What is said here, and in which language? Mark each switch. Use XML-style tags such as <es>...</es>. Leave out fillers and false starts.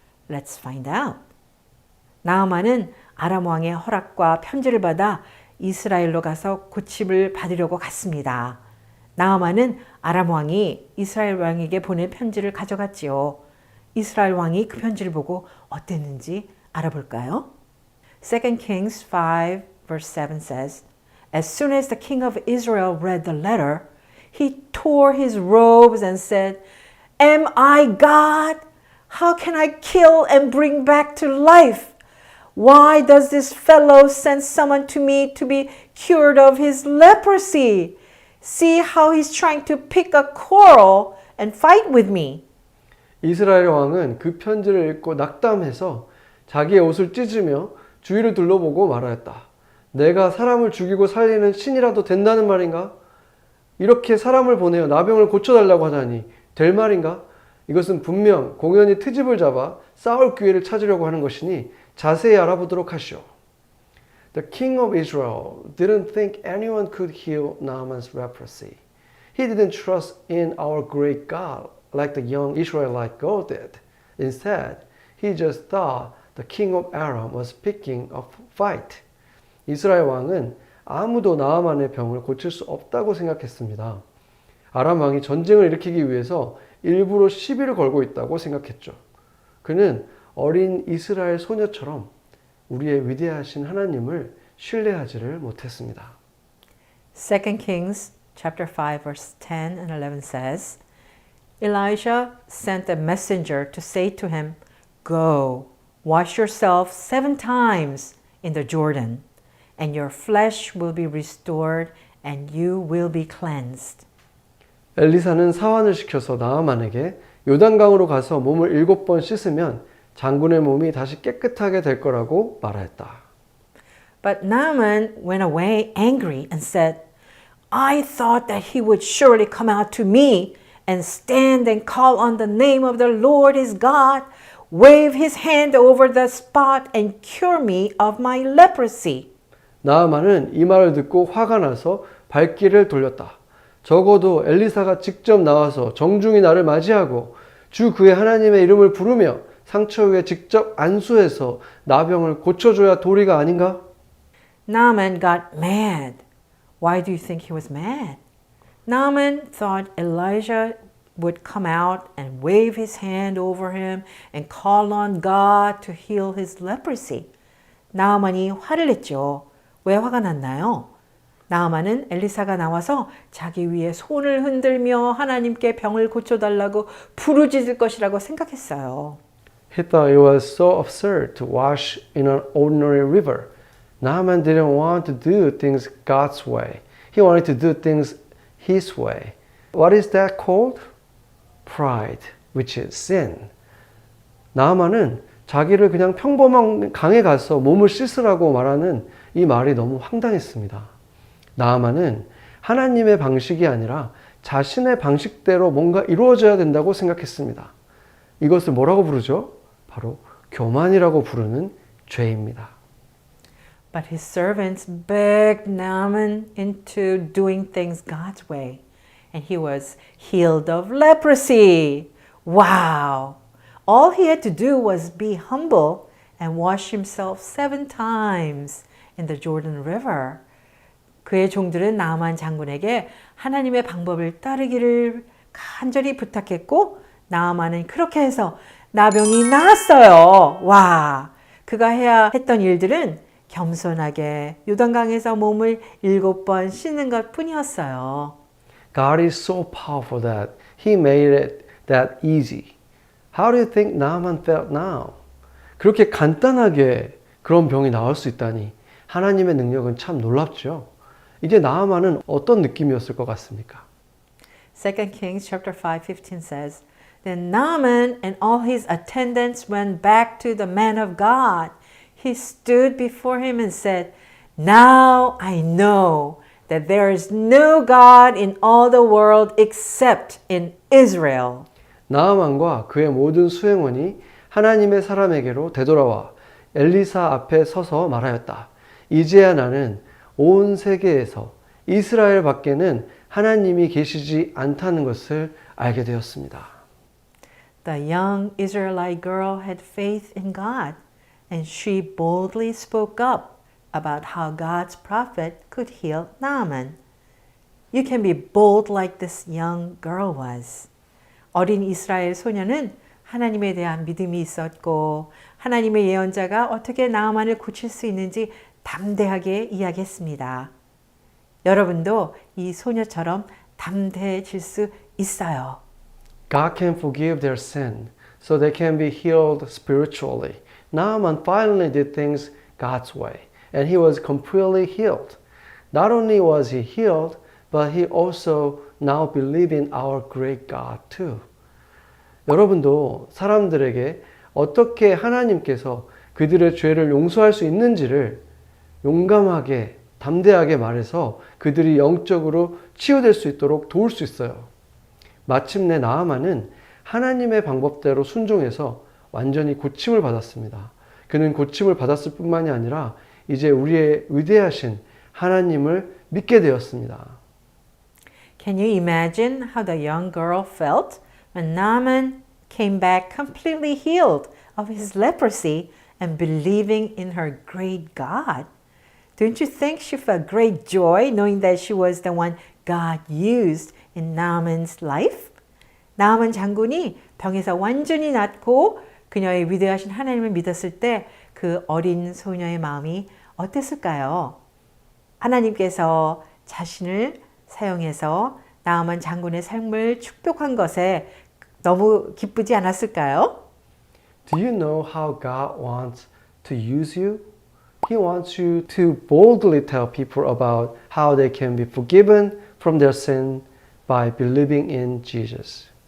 <en>Let's find out.</en> <ko>나아만은 아람 왕의 허락과 편지를 받아 이스라엘로 가서 고침을 받으려고 갔습니다. 나아만은 아람 왕이 이스라엘 왕에게 보낸 편지를 가져갔지요. 이스라엘 왕이 그 편지를 보고 어땠는지 알아볼까요?</ko> <en>2 Kings 5 verse 7 says, As soon as the king of Israel read the letter, he tore his robes and said, Am I God? How can I kill and bring back to life? Why does this fellow send someone to me to be cured of his leprosy? See how he's trying to pick a quarrel and fight with me.</en> <ko>이스라엘 왕은 그 편지를 읽고 낙담해서 자기의 옷을 찢으며 주위를 둘러보고 말하였다. 내가 사람을 죽이고 살리는 신이라도 된다는 말인가? 이렇게 사람을 보내어 나병을 고쳐달라고 하다니 될 말인가? 이것은 분명 공연히 트집을 잡아 싸울 기회를 찾으려고 하는 것이니 자세히 알아보도록 하시오.</ko> <en>The king of Israel didn't think anyone could heal Naaman's leprosy. He didn't trust in our great God like the young Israelite girl did. Instead, he just thought the king of Aram was picking a fight.</en> <ko>이스라엘 왕은 아무도 나아만의 병을 고칠 수 없다고 생각했습니다. 아람 왕이 전쟁을 일으키기 위해서 일부러 시비를 걸고 있다고 생각했죠. 그는 어린 이스라엘 소녀처럼 우리의 위대하신 하나님을 신뢰하지를 못했습니다.</ko> <en>2 Kings chapter 5 verse 10 and 11 says, Elijah sent a messenger to say to him, Go, wash yourself 7 times in the Jordan, and your flesh will be restored and you will be cleansed.</en> <ko>엘리사는 사환을 시켜서 나아만에게 요단강으로 가서 몸을 7번 씻으면 장군의 몸이 다시 깨끗하게 될 거라고 말하였다.</ko> <en>But Naaman went away angry and said, I thought that he would surely come out to me and stand and call on the name of the Lord his God, wave his hand over the spot and cure me of my leprosy.</en> <ko>나아만은 이 말을 듣고 화가 나서 발길을 돌렸다. 적어도 엘리사가 직접 나와서 정중히 나를 맞이하고 주 그의 하나님의 이름을 부르며 상처 위에 직접 안수해서 나병을 고쳐줘야 도리가 아닌가?</ko> <en>Naaman got mad. Why do you think he was mad? Naaman thought Elijah would come out and wave his hand over him and call on God to heal his leprosy.</en> <ko>나아만이 화를 냈죠. 왜 화가 났나요? 나아만은 엘리사가 나와서 자기 위에 손을 흔들며 하나님께 병을 고쳐달라고 부르짖을 것이라고 생각했어요.</ko> <en>He thought it was so absurd to wash in an ordinary river. Naaman didn't want to do things God's way. He wanted to do things his way. What is that called? Pride, which is sin.</en> <ko>나아만은 자기를 그냥 평범한 강에 가서 몸을 씻으라고 말하는 이 말이 너무 황당했습니다. 나아만은 하나님의 방식이 아니라 자신의 방식대로 뭔가 이루어져야 된다고 생각했습니다. 이것을 뭐라고 부르죠? 바로 교만이라고 부르는 죄입니다.</ko> <en>But his servants begged Naaman into doing things God's way, and he was healed of leprosy. Wow! All he had to do was be humble and wash himself 7 times in the Jordan River.</en> <ko>그의 종들은 나아만 장군에게 하나님의 방법을 따르기를 간절히 부탁했고 나아만은 그렇게 해서 나병이 나았어요. 와, 그가 해야 했던 일들은 겸손하게 요단강에서 몸을 7번 씻는 것 뿐이었어요.</ko> <en>God is so powerful that He made it that easy. How do you think Naaman felt now?</en> <ko>그렇게 간단하게 그런 병이 나을 수 있다니 하나님의 능력은 참 놀랍죠. 이제 나아만은 어떤 느낌이었을 것 같습니까?</ko> <en>2 Kings chapter 5:15 says, Then Naaman and all his attendants went back to the man of God. He stood before him and said, Now I know that there is no God in all the world except in Israel.</en> <ko>나아만과 그의 모든 수행원이 하나님의 사람에게로 되돌아와 엘리사 앞에 서서 말하였다. 이제야 나는 온 세계에서 이스라엘 밖에는 하나님이 계시지 않다는 것을 알게 되었습니다.</ko> <en>The young Israelite girl had faith in God, and she boldly spoke up about how God's prophet could heal Naaman. You can be bold like this young girl was.</en> <ko>어린 이스라엘 소녀는 하나님에 대한 믿음이 있었고 하나님의 예언자가 어떻게 나아만을 고칠 수 있는지 담대하게 이야기했습니다. 여러분도 이 소녀처럼 담대해질 수 있어요.</ko> <en>God can forgive their sin so they can be healed spiritually. Naaman finally did things God's way and he was completely healed. Not only was he healed, but he also now believed in our great God too.</en> <ko>여러분도 사람들에게 어떻게 하나님께서 그들의 죄를 용서할 수 있는지를 용감하게, 담대하게 말해서 그들이 영적으로 치유될 수 있도록 도울 수 있어요. 마침내 나아만은 하나님의 방법대로 순종해서 완전히 고침을 받았습니다. 그는 고침을 받았을 뿐만이 아니라 이제 우리의 위대하신 하나님을 믿게 되었습니다.</ko> <en>Can you imagine how the young girl felt when Naaman came back completely healed of his leprosy and believing in her great God? Don't you think she felt great joy knowing that she was the one God used in Naaman's life?</en> <ko>나아만 장군이 병에서 완전히 낫고 그녀의 위대하신 하나님을 믿었을 때 그 어린 소녀의 마음이 어땠을까요? 하나님께서 자신을 사용해서 나아만 장군의 삶을 축복한 것에 너무 기쁘지 않았을까요?</ko> <en>Do you know how God wants to use you? He wants you to boldly tell people about how they can be forgiven from their sin by believing in Jesus.</en>